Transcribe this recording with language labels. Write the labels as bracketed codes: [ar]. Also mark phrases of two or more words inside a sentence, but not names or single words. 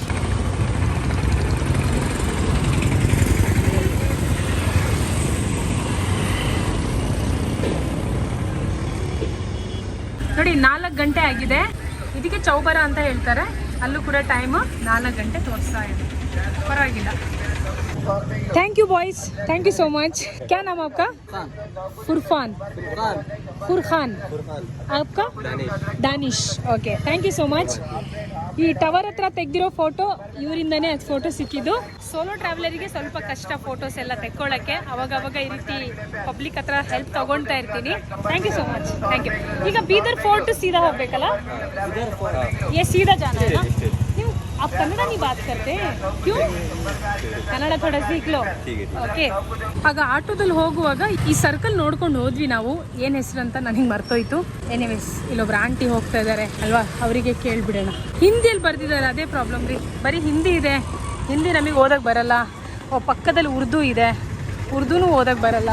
[kn] ನೋಡಿ, 4 ಗಂಟೆ ಆಗಿದೆ. ಇದಕ್ಕೆ ಚೌಬರ ಅಂತ ಹೇಳ್ತಾರೆ. ಅಲ್ಲೂ ಕೂಡ ಟೈಮ್ 4 ಗಂಟೆ ತೋರಿಸ್ತಾ ಇದೆ. ಪರವಾಗಿಲ್ಲ. [en] thank you boys, thank you so much. [hi] क्या नाम आपका? फुरखान. फुरखान. आपका? दानिश. [en] okay, thank you so much. [kn] ಈ ಟವರ್ ಹತ್ರ ತೆಗೆದಿರೋ ಫೋಟೋ ಇವರಿಂದನೇ ಅದು ಫೋಟೋ ಸಿಕ್ಕಿದ್ದು. [en] solo traveler [kn] ಸ್ವಲ್ಪ ಕಷ್ಟ ಫೋಟೋಸ್ ಎಲ್ಲ ತೆಕ್ಕೊಳ್ಳೋಕ್ಕೆ. ಅವಾಗ ಈ ರೀತಿ ಪಬ್ಲಿಕ್ ಹತ್ರ ಹೆಲ್ಪ್ ತಗೊಳ್ತಾ ಇರ್ತೀನಿ. [en] thank you so much, thank you. [kn] ಈಗ ಬೀದರ್ ಫೋರ್ಟ್ ಸೀದಾ ಹೋಗ್ಬೇಕಲ್ಲ? [hi] ये सीधा जाना है ना? क्यों आप कन्नड़ा नहीं बात करते? क्यों? ಕನ್ನಡ ಥೋड़ा सीख लो. [kn] ಓಕೆ. ಆಗ ಆಟೋದಲ್ಲಿ ಹೋಗುವಾಗ ಈ ಸರ್ಕಲ್ ನೋಡ್ಕೊಂಡು ಹೋದ್ವಿ ನಾವು. ಏನು ಹೆಸರು ಅಂತ ನನಗೆ ಮರ್ತೋಯ್ತು. ಎನಿವೇಸ್, ಇಲ್ಲೊಬ್ರು ಆಂಟಿ ಹೋಗ್ತಾ ಇದ್ದಾರೆ ಅಲ್ವಾ, ಅವರಿಗೆ ಕೇಳ್ಬಿಡೋಣ. ಹಿಂದಿಯಲ್ಲಿ ಬರ್ದಿದ್ದಾರೆ, ಅದೇ ಪ್ರಾಬ್ಲಮ್ ರೀ. ಬರೀ ಹಿಂದಿ ಇದೆ, ಹಿಂದಿ ನಮಗೆ ಓದಕ್ಕೆ ಬರಲ್ಲ. ಪಕ್ಕದಲ್ಲಿ ಉರ್ದು ಇದೆ, ಉರ್ದುನೂ ಓದಕ್ಕೆ ಬರಲ್ಲ.